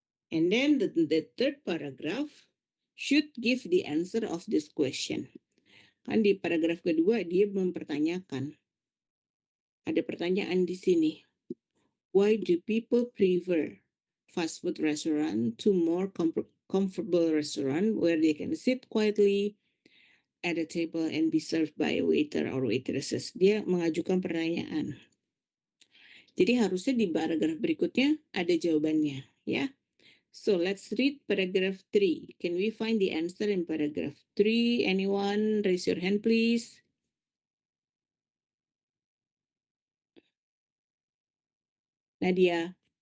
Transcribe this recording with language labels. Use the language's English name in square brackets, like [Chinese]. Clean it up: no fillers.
[English] And then the third paragraph should give the answer of this question. [Indonesian] Kan di paragraf kedua dia mempertanyakan. Ada pertanyaan di sini. [English] Why do people prefer fast food restaurant to more comfortable restaurant where they can sit quietly at a table and be served by a waiter or waitresses? [Indonesian] Dia mengajukan pertanyaan. Jadi harusnya di paragraf berikutnya ada jawabannya, ya. [English] So let's read paragraph 3. Can we find the answer in paragraph 3? Anyone raise your hand, please? Nadia.